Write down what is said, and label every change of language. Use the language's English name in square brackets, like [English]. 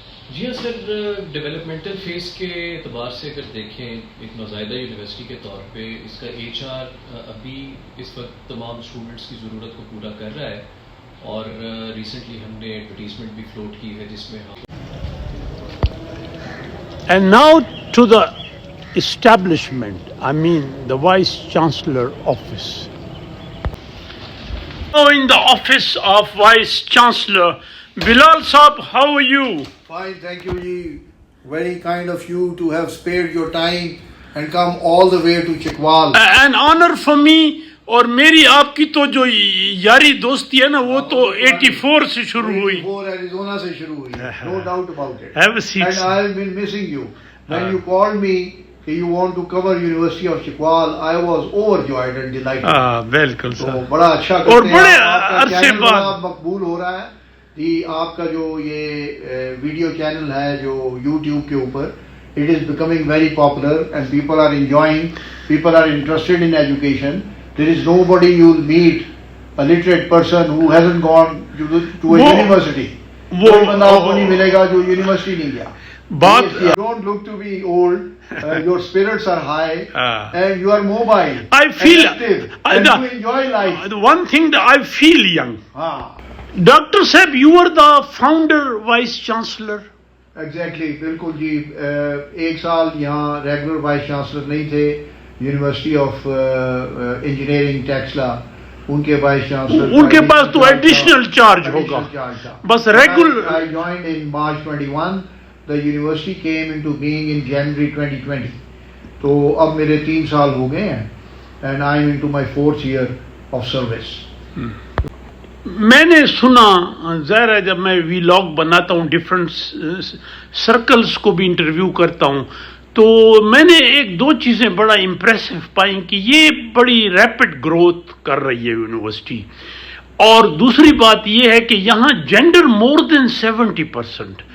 [Urdu] جی ہاں سر, developmental phase کے اعتبار سے اگر دیکھیں ایک نوزائیدہ یونیورسٹی کے طور پہ اس کا HR ابھی اس وقت تمام اسٹوڈنٹس کی ضرورت کو پورا کر رہا ہے, اور ریسنٹلی ہم نے ایڈورٹیزمنٹ بھی فلوٹ کی ہے جس میں ہم. [English] And now to the establishment, I mean the Vice Chancellor office. Now in the office of Vice Chancellor, Bilal Saab, how are you? Fine, thank you ji. Very kind of you to have spared your time and come all the way to Chikwal. An honor for me. [Urdu] اور میری آپ کی تو جو یاری دوستی ہے نا وہ تو 84 سے شروع ہوئی. 84 ایریزونا سے شروع ہوئی. [English] No doubt about it. Have a seat. And I have been missing you. When you called me that you want to cover University of Chikwal, I was overjoyed and delighted. [Urdu] بالکل سر. تو بڑا اچھا کرتے ہیں. اور بڑے عرصے بعد مقبول ہو رہا ہے جی. آپ کا جو یہ ویڈیو چینل ہے جو YouTube کے اوپر, [English] it is becoming very popular and people are enjoying, people are interested in education. There is nobody you'll meet, a literate person who hasn't gone to a university. [Urdu] کوئی بندہ آپ کو نہیں ملے گا جو یونیورسٹی نہیں گیا. [English] You don't look to be old. Your spirits are high, and you are mobile. I feel active, and you enjoy life. One thing that I feel young. Dr. Sahib, you are the founder, vice chancellor. [Urdu] Exactly, بالکل جی. ایک سال یہاں regular vice chancellor نہیں تھے. University of engineering Taxila ان کے vice chancellor, ان کے پاس تو additional charge ہوگا بس regular. [English] I joined in March 21. The university came into being in January 2020. [Urdu] تو اب میرے 3 سال ہو گئے ہیں, [English] and I am into my 4th year of service. [Urdu] میں نے سنا, ظاہر ہے جب میں ویلاگ بناتا ہوں ڈفرینٹ سرکلز کو بھی انٹرویو کرتا ہوں, تو میں نے 1-2 چیزیں بڑا امپریسو پائیں کہ یہ بڑی ریپڈ گروتھ کر رہی ہے یونیورسٹی, اور دوسری بات یہ ہے کہ یہاں جینڈر مور دین 70%.